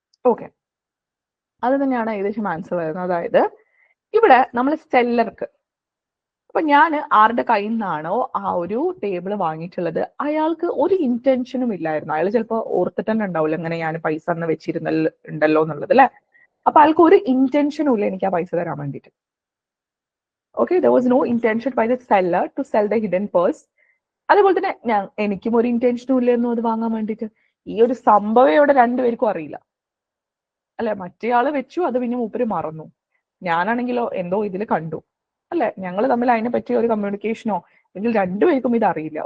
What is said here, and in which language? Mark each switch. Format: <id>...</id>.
<ml>Okay, അത് തന്നെയാണ് ഏകദേശം ആൻസർ വരുന്നത്. അതായത് ഇവിടെ നമ്മൾ സെല്ലർക്ക്, അപ്പൊ ഞാൻ ആരുടെ കയ്യിൽ നിന്നാണോ ആ ഒരു ടേബിൾ വാങ്ങിയിട്ടുള്ളത് അയാൾക്ക് ഒരു ഇന്റൻഷനും ഇല്ലായിരുന്നു. അയാൾ ചിലപ്പോൾ ഓർത്തിട്ട് തന്നെ ഉണ്ടാവില്ല ഇങ്ങനെ ഞാൻ പൈസ അന്ന് വെച്ചിരുന്നല്ലോ എന്നുള്ളത്, അല്ലെ? അപ്പൊ അയാൾക്ക് ഒരു ഇന്റൻഷനും ഇല്ല എനിക്ക് ആ പൈസ തരാൻ വേണ്ടിയിട്ട്.</ml> <en>Okay, there was no intention by the seller to sell the hidden purse.</en> <ml>അതുപോലെ തന്നെ എനിക്കും ഒരു ഇന്റൻഷനും ഇല്ലായിരുന്നു അത് വാങ്ങാൻ വേണ്ടിയിട്ട്. ഈ ഒരു സംഭവം ഇവിടെ രണ്ടുപേർക്കും അറിയില്ല, അല്ലെ? മറ്റേയാള് വെച്ചു, അത് പിന്നെ മൂപ്പര് മറന്നു. ഞാനാണെങ്കിലോ എന്തോ ഇതിൽ കണ്ടു, അല്ലെ? ഞങ്ങൾ തമ്മിൽ അതിനെ പറ്റി ഒരു കമ്മ്യൂണിക്കേഷനോ അല്ലെങ്കിൽ രണ്ടുപേർക്കും ഇത് അറിയില്ല.</ml>